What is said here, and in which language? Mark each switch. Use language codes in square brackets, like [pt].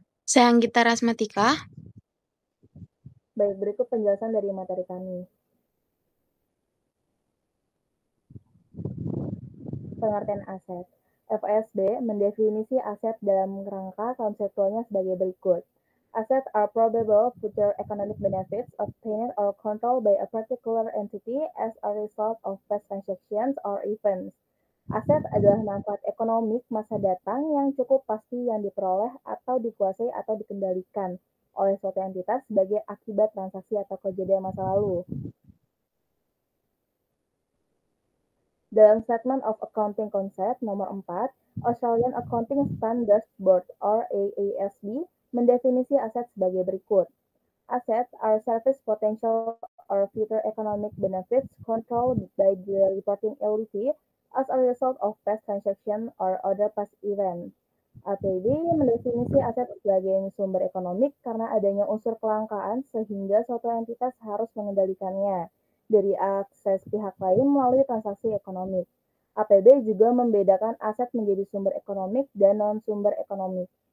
[id] Saya Anggita Rasmatika. Baik, berikut penjelasan dari materi kami. Pengertian aset. FASB mendefinisi aset dalam rangka konseptualnya sebagai berikut. [en] Assets are probable future economic benefits obtained or controlled by a particular entity as a result of past transactions or events. [id] Aset adalah manfaat ekonomik masa datang yang cukup pasti yang diperoleh atau dikuasai atau dikendalikan oleh suatu entitas sebagai akibat transaksi atau kejadian masa lalu. Dalam Statement of Accounting Concept nomor 4, Australian Accounting Standards Board or AASB mendefinisi aset sebagai berikut. [en] Assets are service potential or future economic benefits controlled by the reporting entity as a result of past transaction or other past events. [id] APB mendefinisi aset sebagai sumber ekonomik karena adanya unsur kelangkaan sehingga suatu entitas harus mengendalikannya dari akses pihak lain melalui transaksi ekonomi. APB juga membedakan aset menjadi sumber ekonomik dan non-sumber ekonomik.